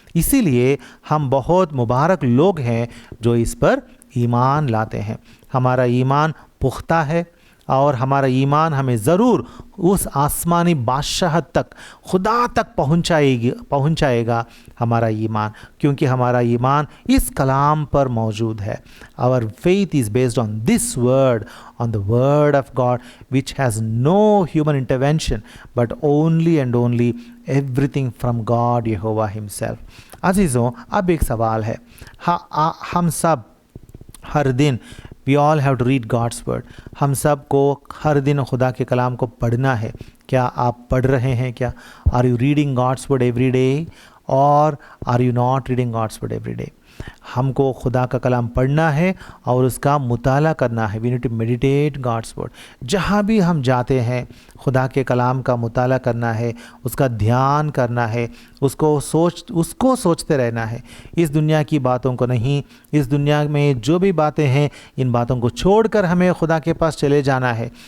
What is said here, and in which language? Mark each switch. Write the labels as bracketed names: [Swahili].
[Hindi] इसीलिए हम बहुत मुबारक लोग हैं जो इस पर ईमान लाते हैं। हमारा ईमान पुख्ता है और हमारा ईमान हमें ज़रूर उस आसमानी बादशाहत तक, खुदा तक पहुंचाएगा हमारा ईमान, क्योंकि हमारा ईमान इस कलाम पर मौजूद है। [English] Our faith is based on this word, on the word of God, which has no human intervention but only and only everything from God Yehovah himself. [Hindi] अजीज़ों, अब एक सवाल है, हम सब हर दिन [English] we all have to read God's word. [Hindi] हम सब को हर दिन खुदा के कलाम को पढ़ना है। क्या आप पढ़ रहे हैं? क्या [English] Are you reading God's word every day or are you not reading God's word every day? [Hindi] हमको खुदा का कलाम पढ़ना है और उसका मुताला करना है। [English] We need to meditate God's word. [Hindi] जहाँ भी हम जाते हैं खुदा के कलाम का मुताला करना है, उसका ध्यान करना है, उसको सोचते रहना है। इस दुनिया की बातों को नहीं, इस दुनिया में जो भी बातें हैं इन बातों को छोड़कर हमें खुदा के पास चले जाना है।